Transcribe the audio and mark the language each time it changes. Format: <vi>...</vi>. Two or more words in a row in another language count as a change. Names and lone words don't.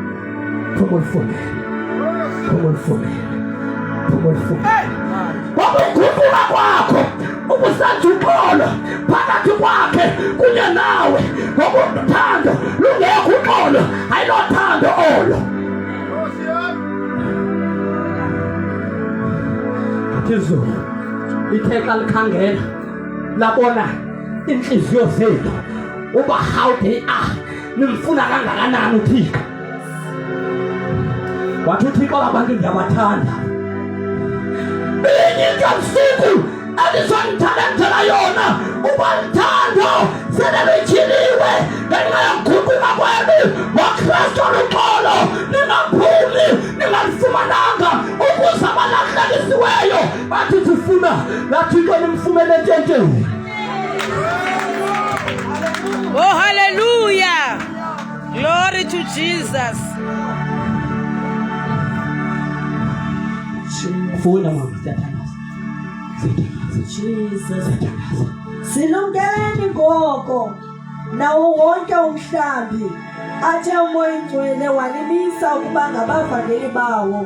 <xh>Ngokuguquka kwakho ubusenza uxolo phakathi kwakhe kunye nawe ngoba uthando lungekho uxolo ayilothando olo. Izulu ithe xa likhangela labona inhliziyo zenu uba</xh> <en>how they are</en> <xh>nimfuna kangakanani uThixo. Wathi uThixo abantu ndiyabathanda inye usiku endizonithalentela yona uba lithando selelityhiliwe ngenxa yokuguquka kwenu ngoKristu oluxolo ningaphumi ningalifumananga ukuze abalahlekisiweyo bathi sifuna laThixo nimfumene entshentsheni.</xh> <en>Oh, hallelujah. Glory to Jesus.</en> <xh>Funda mama siyathandaza.</xh> <en>Jesus.</en> <xh>Silumkelani ngoko nawo wonke umhlambi athe umoya ingcwele walimisa ukuba ngabavangeli bawo.</xh>